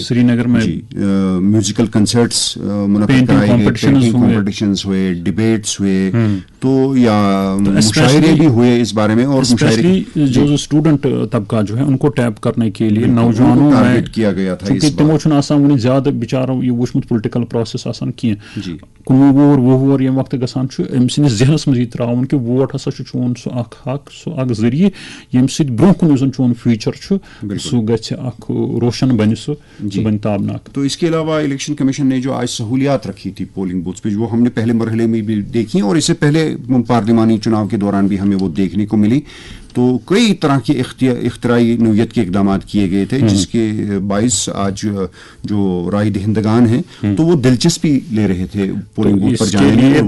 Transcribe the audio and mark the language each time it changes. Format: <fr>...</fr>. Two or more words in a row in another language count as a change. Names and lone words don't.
<ur>سری نگر میں,</ur> <en>musical concerts</en> <ur>منعقد کرائے گئے,</ur> <en>painting competitions</en> <ur>ہوئے, ڈبیٹس ہوئے, تو یا مشاعرے بھی ہوئے اس بارے میں. اور جو اسٹوڈنٹ طبقہ جو ہے ان کو ٹیپ کرنے کے لیے نوجوانوں میں کیا گیا تھا,</ur> <ks>کیونکہ تمو چھُنہٕ آسان وُنہِ زیادٕ بِچارو یہ وُچھمُت</ks> <en>political process</en> <ks>آسان کینٛہہ. کُنوُہ وُہُر ییٚمہِ وقتہٕ گژھان چھُ أمۍ سٕنٛدِس ذہنس منٛز یہِ ترٛاوُن کہِ ووٹ ہسا چھُ چون سُہ اکھ حق, سُہ اکھ ذٔریعہٕ ییٚمہِ سۭتۍ برونٛہہ کُن یُس زن چون فیوٗچر چھُ سُہ گژھِ اکھ روشن بنہِ, سُہ بنہِ تابناک.</ks> <ur>تو اس کے علاوہ الیکشن کمیشن نے جو آج سہولیات رکھی تھی</ur> <en>polling booths</en> <ur>پہ, وہ ہم نے پہلے مرحلے میں بھی دیکھی اور اس سے پہلے پارلیمانی چناؤ کے دوران بھی ہمیں وہ دیکھنے کو ملی. تو کئی طرح کے اختراعی نوعیت کے اقدامات کیے گئے تھے جس کے باعث آج جو رائے دہندگان ہیں تو وہ دلچسپی لے رہے تھے</ur> <en>polling booth</en> <ur>پر جانے میں.</ur>